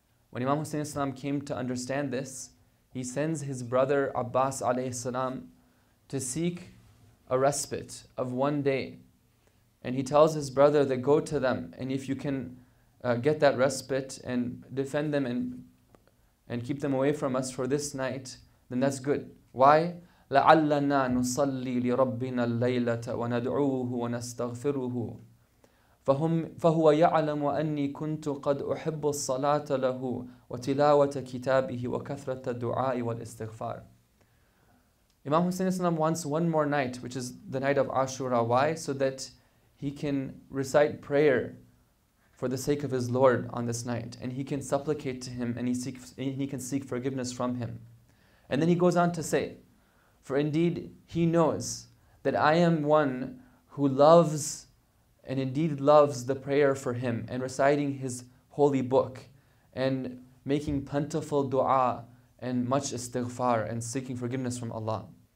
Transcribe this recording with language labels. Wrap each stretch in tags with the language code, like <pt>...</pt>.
<en>When Imam Hussein alayhi salam came to understand this, he sends his brother Abbas alayhi salam to seek a respite of one day. And he tells his brother that go to them, and if you can get that respite and defend them and keep them away from us for this night, then that's good. Why?</en> <ar>لَعَلَّنَا نُصَلِّي لِرَبِّنَا اللَّيْلَةَ وَنَدْعُوهُ وَنَسْتَغْفِرُهُ فهو يعلم أني كنت قد أحب الصلاة له وتلاوة كتابه وكثرة الدعاء والاستغفار.</ar> <en>Imam Hussein Islam wants one more night, which is the night of Ashura. Why? So that he can recite prayer for the sake of his Lord on this night, and he can supplicate to him, and he can seek forgiveness from him. And then he goes on to say, for indeed he knows that I am one who loves and indeed loves the prayer for him and reciting his holy book and making plentiful dua and much istighfar and seeking forgiveness from Allah.</en>